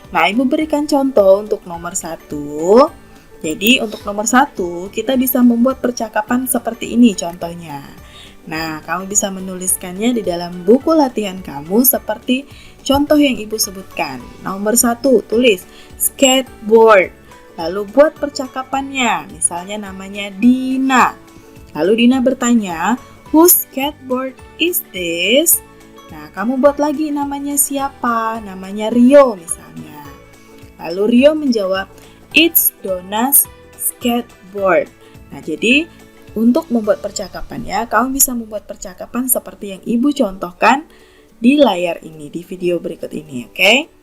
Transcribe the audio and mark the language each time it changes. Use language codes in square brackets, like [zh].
[id] Nah, Ibu berikan contoh untuk nomor 1. Jadi untuk nomor 1 kita bisa membuat percakapan seperti ini contohnya. Nah, kamu bisa menuliskannya di dalam buku latihan kamu seperti contoh yang Ibu sebutkan. Nomor 1, tulis skateboard. Lalu buat percakapannya, misalnya namanya Dina. Lalu Dina bertanya, [en] whose skateboard is this? [id] Nah, kamu buat lagi namanya siapa? Namanya Rio misalnya. Lalu Rio menjawab, [en] it's Donna's skateboard. [id] Nah, jadi untuk membuat percakapannya, kamu bisa membuat percakapan seperti yang Ibu contohkan di layar ini, di video berikut ini, oke?